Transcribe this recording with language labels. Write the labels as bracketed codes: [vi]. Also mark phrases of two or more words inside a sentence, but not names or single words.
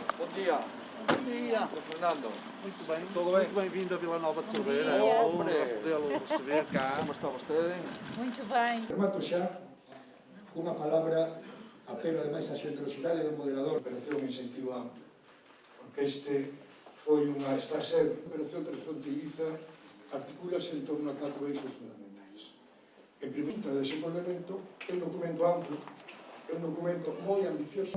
[pt] dia. Bom dia. Fernando. Muito bem. Tudo bem? Muito bem-vindo a Vila Nova de Cerveira. dia. É uma honra podê-lo receber cá. [gl] Como está vostede? [pt] Muito bem. [gl] Remato xa unha palabra, apelo ademais a xentrosidade do moderador. Operación en sentido amplio, porque está a ser Operación Transfronteiriza, articúlase en torno a 4 eixos fundamentais. En primeiro, o desenvolvemento é un documento amplo, é un documento moi ambicioso.